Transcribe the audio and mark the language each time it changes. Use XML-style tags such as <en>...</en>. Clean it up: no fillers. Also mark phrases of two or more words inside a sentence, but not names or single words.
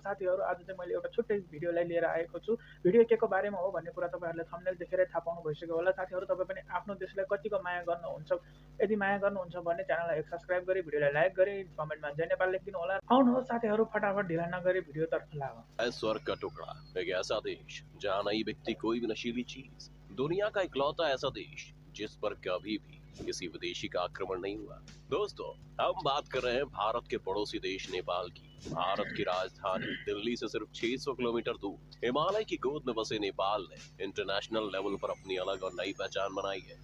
<ne>साथीहरू आज चाहिँ मैले एउटा छुट्टै भिडियोलाई लिएर आएको छु। भिडियो के को बारेमा हो भन्ने कुरा तपाईँहरूले थम्बनेल देखेरै थाहा पाउनु भइसक्यो होला। साथीहरू तपाईँ पनि आफ्नो देशलाई कतिको माया गर्नुहुन्छ, यदि माया गर्नुहुन्छ भने च्यानललाई एक सब्सक्राइब गरी भिडियोलाई लाइक गरी कमेन्टमा जय नेपाल लेखिदिनु होला। आउनुहोस् साथीहरू फटाफट ढिला नगरी भिडियोतर्फ लागौँ।</ne> <hi>है स्वर्ग का टुकड़ा, एक ऐसा देश जहाँ नहीं बिकती कोई भी नशीली चीज, दुनिया का इकलौता ऐसा देश जिस पर कभी भी किसी विदेशी का आक्रमण नहीं हुआ। दोस्तों, हम बात कर रहे हैं भारत के पड़ोसी देश नेपाल की। भारत की राजधानी दिल्ली से सिर्फ 600 किलोमीटर दूर हिमालय की गोद में बसे नेपाल ने</hi> <en>international level</en> <hi>पर अपनी अलग और नई पहचान बनाई है।</hi>